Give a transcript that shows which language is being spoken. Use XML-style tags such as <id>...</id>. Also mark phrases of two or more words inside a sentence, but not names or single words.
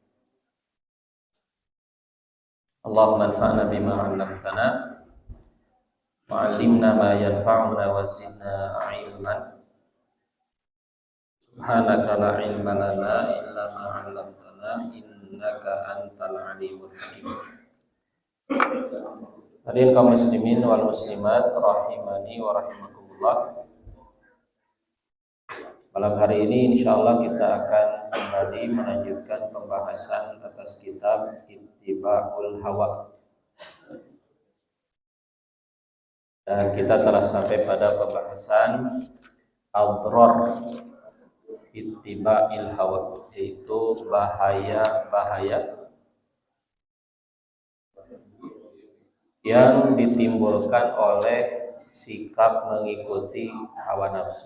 <ar>اللهم انفعنا بما علمتنا وعلمنا ما ينفعنا وزدنا علما. سبحانك لا علم لنا إلا ما علمتنا إنك أنت العليم الحكيم. حاضرين kaum مسلمين والمسلمات رحمني ورحمكم الله.</ar> <id>Malam hari ini insyaallah kita akan kembali melanjutkan pembahasan atas kitab Ittiba'ul Hawa. Dan kita telah sampai pada pembahasan</id> <ar>أضرار اتباع الهوى,</ar> <id>yaitu bahaya-bahaya yang ditimbulkan oleh sikap mengikuti hawa nafsu.</id>